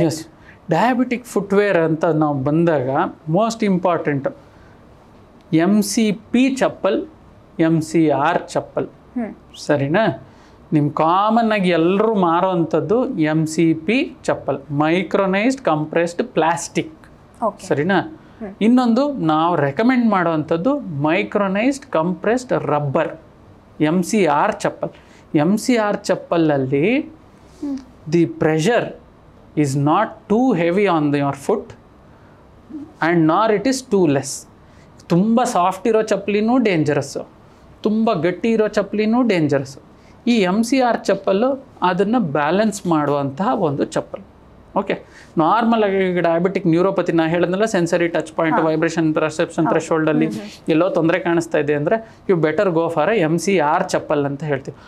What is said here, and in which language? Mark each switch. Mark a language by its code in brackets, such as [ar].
[kn] S, diabetic footwear ಅಂತ ನಾವು ಬಂದಾಗ ಮೋಸ್ಟ್ ಇಂಪಾರ್ಟೆಂಟ್ MCP ಚಪ್ಪಲ್, MCR ಚಪ್ಪಲ್, ಸರಿನಾ? ನಿಮ್ಮ ಕಾಮನ್ ಆಗಿ ಎಲ್ಲರೂ ಮಾರೋವಂಥದ್ದು MCP ಚಪ್ಪಲ್, ಮೈಕ್ರೋನೈಸ್ಡ್ ಕಂಪ್ರೆಸ್ಡ್ ಪ್ಲಾಸ್ಟಿಕ್, ಸರಿನಾ? ಇನ್ನೊಂದು ನಾವು ರೆಕಮೆಂಡ್ ಮಾಡುವಂಥದ್ದು ಮೈಕ್ರೋನೈಸ್ಡ್ compressed rubber, MCR chappal. [en] MCR ಚಪ್ಪಲಲ್ಲಿ the pressure is not too heavy on your foot and nor it is too less. [kn] ತುಂಬ ಸಾಫ್ಟ್ ಇರೋ ಚಪ್ಪಲಿನೂ ಡೇಂಜರಸ್ಸು, ತುಂಬ ಗಟ್ಟಿ ಇರೋ ಚಪ್ಪಲಿನೂ ಡೇಂಜರಸ್ಸು. ಈ MCR ಚಪ್ಪಲು ಅದನ್ನು ಬ್ಯಾಲೆನ್ಸ್ ಮಾಡುವಂತಹ ಒಂದು ಚಪ್ಪಲ್. ಓಕೆ, ನಾರ್ಮಲ್ ಆಗಿ ಈಗ ಡಯಾಬಿಟಿಕ್ ನ್ಯೂರೋಪತಿ ನಾ ಹೇಳಿದ್ನಲ್ಲ, sensory touch point, vibration perception ಥ್ರೆಶೋಲ್ಡಲ್ಲಿ ಎಲ್ಲೋ ತೊಂದರೆ ಕಾಣಿಸ್ತಾ ಇದೆ ಅಂದರೆ [en] you better go for [kn] MCR ಚಪ್ಪಲ್ ಅಂತ ಹೇಳ್ತೀವಿ.